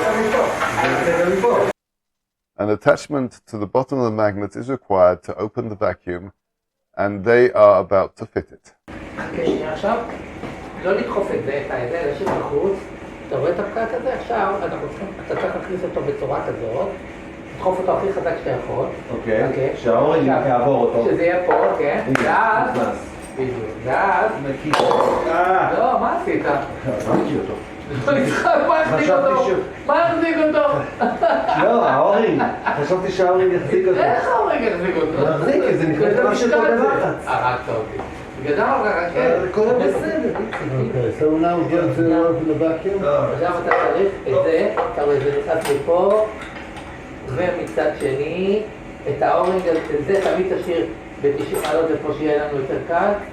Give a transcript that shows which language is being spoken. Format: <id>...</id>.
<en>An attachment to the bottom of the magnet is required to open the vacuum, and they are about to fit it.</en> <he>עכשיו, לא לדחוף את זה, את הידע, להשאיר בחוץ. אתה רואה את הפקק הזה? עכשיו, אתה צריך להכניס אותו בצורה כזאת. לדחוף אותו הכי חזק שאתה יכול. אוקיי, שהאורן יעבור אותו. שזה יהיה פה, כן. ואז... ואז... לא, מה עשית? ראיתי אותו. מה החזיק אותו? מה החזיק אותו? לא, האורן. חשבתי שהאורן יחזיק אותו. איך האורן יחזיק אותו? יחזיק, זה נכנס משהו פה בלחץ. הרגת אותי. בגלל הרגע, כן. הכל בסדר.</he> <en>Okay, so now we're going to open the vacuum.</en> <he>עכשיו אתה צריך את זה, אתה רואה, זה נכנס לפה. ומצד שני, את האורינג הזה תמיד תשאיר ב-90 מעלות איפה שיהיה לנו יותר קל.</he>